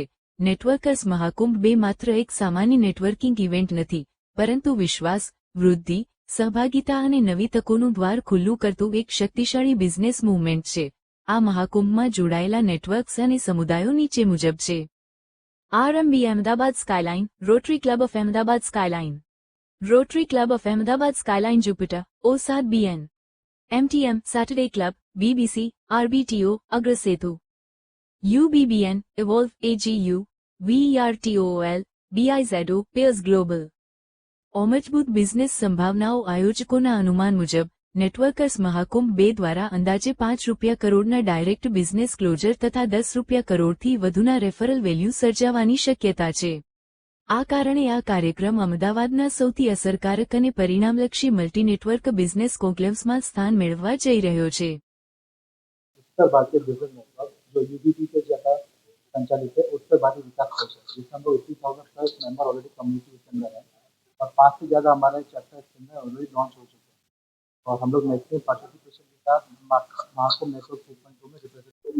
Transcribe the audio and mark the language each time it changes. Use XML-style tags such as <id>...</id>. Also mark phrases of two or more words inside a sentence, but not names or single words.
<gu>નેટવર્કર્સ મહાકુંભ 2 માત્ર એક સામાન્ય નેટવર્કિંગ ઇવેન્ટ નથી, પરંતુ વિશ્વાસ, વૃદ્ધિ, સહભાગિતા અને નવી તકોનું દ્વાર ખુલ્લું કરતું એક શક્તિશાળી</gu> <en>business movement</en> <gu>છે. આ મહાકુંભમાં જોડાયેલા નેટવર્ક્સ અને સમુદાયો નીચે મુજબ છે. આરએમબી અમદાવાદ સ્કાયલાઇન, રોટરી ક્લબ ઓફ અમદાવાદ સ્કાયલાઇન, રોટરી ક્લબ ઓફ અમદાવાદ સ્કાયલાઇન જુપિટર, O7BN, MTM સેટરડે ક્લબ, BBC, RBTO, અગ્રસેતુ, UBBN, Evolve, AGU, VERTOL, BIZO, Peers Global. મજબૂત બિઝનેસ સંભાવનાઓ. આયોજકોના અનુમાન મુજબ નેટવર્કર્સ મહાકુંભ 2 દ્વારા અંદાજે ₹5 કરોડના</gu> <en>direct business closure</en> <gu>તથા ₹10 કરોડથી વધુના</gu> <en>referral value</en> <gu>સર્જાવાની શક્યતા છે. આ કારણે આ કાર્યક્રમ અમદાવાદના સૌથી અસરકારક અને પરિણામલક્ષી</gu> <en>multi network business conclaves</en> <gu>સ્થાન મેળવવા જઈ રહ્યો છે.</gu> <hi>उत्तर भारतीय बिजनेस नेटवर्क जो यूबीपी के जगह संचालित है, उत्तर भारतीय विकास परिषद, जिसमें हम लोग 80,000+</hi> <en>member already</en> <hi>कम्युनिटी के अंदर है और 5 से ज़्यादा हमारे चैप्टर इसके अंदर ऑलरेडी लॉन्च हो चुके हैं और हम लोग</hi> <en>maximum participation</en> <hi>के साथ महाकुंभ नेटवर्क 2.0 में रिप्रेजेंट।</hi>